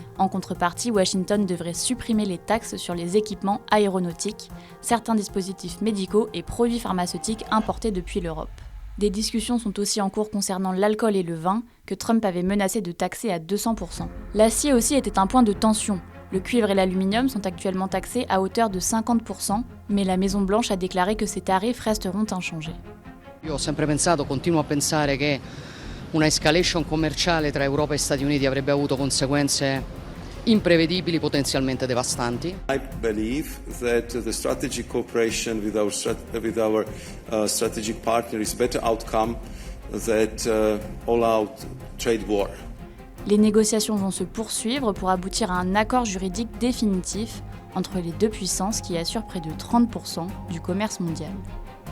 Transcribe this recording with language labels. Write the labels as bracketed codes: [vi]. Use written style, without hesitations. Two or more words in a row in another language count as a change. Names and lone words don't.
[fr] En contrepartie, Washington devrait supprimer les taxes sur les équipements aéronautiques, certains dispositifs médicaux et produits pharmaceutiques importés depuis l'Europe. Des discussions sont aussi en cours concernant l'alcool et le vin, que Trump avait menacé de taxer à 200%. L'acier aussi était un point de tension. Le cuivre et l'aluminium sont actuellement taxés à hauteur de 50%, mais la Maison-Blanche a déclaré que ces tarifs resteront inchangés. [it] Io ho sempre pensato, continuo a pensare che una escalation commerciale tra Europa e Stati Uniti avrebbe avuto conseguenze imprevedibili, potenzialmente devastanti. [en] I believe that the strategic cooperation with our strategic partner is a better outcome than all-out trade war. [fr] Les négociations vont se poursuivre pour aboutir à un accord juridique définitif entre les deux puissances qui assurent près de 30% du commerce mondial.